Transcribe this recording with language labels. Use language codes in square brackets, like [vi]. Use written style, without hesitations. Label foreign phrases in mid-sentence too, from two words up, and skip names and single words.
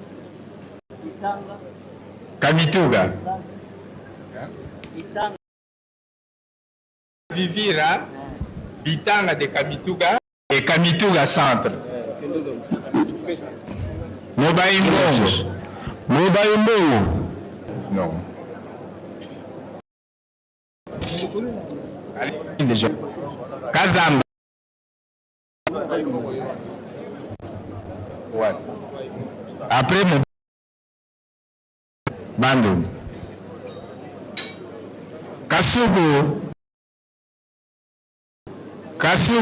[fr] Kamituga. Itanga. Vivira. Bitanga de Kamituga. Et Kamituga centre. Mobaïmbongo. Mobaïmbongo. Non. Déjà. Kazamba. Ouais. Après mon Bandung. Kasuku. Kasuku.